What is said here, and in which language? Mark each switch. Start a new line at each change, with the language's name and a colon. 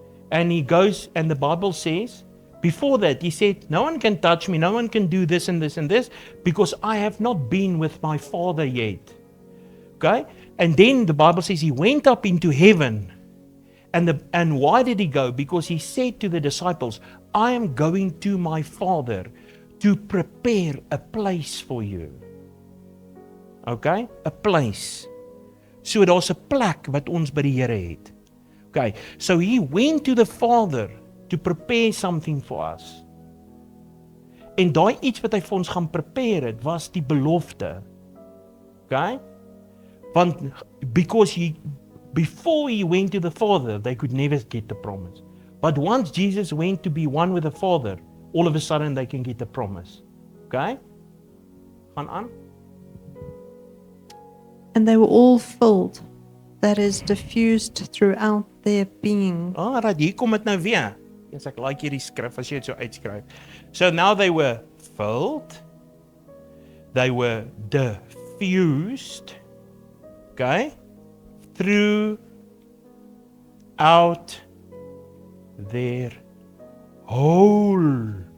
English: And he goes, and the Bible says, before that, he said, no one can touch me, no one can do this and this and this, because I have not been with my Father yet. Okay? And then the Bible says he went up into heaven. And why did he go? Because he said to the disciples, I am going to my Father to prepare a place for you. Okay? A place.
Afrikaans: So daar's 'n plek wat ons by die Here het.
English: Okay, so he went to the Father to prepare something for us.
Afrikaans: En daai iets wat hy vir ons gaan prepare het, was die belofte.
English: Okay? Want because before he went to the Father, they could never get the promise. But once Jesus went to be one with the Father, all of a sudden they can get the promise.
Afrikaans: Okay? Gaan aan.
English: And they were all filled, that is, diffused throughout their being.
Afrikaans: Right, hier kom dit nou weer. Yes, ek like hierdie skrif as jy dit so uitskryf.
English: So now they were filled, they were diffused, okay, throughout their whole.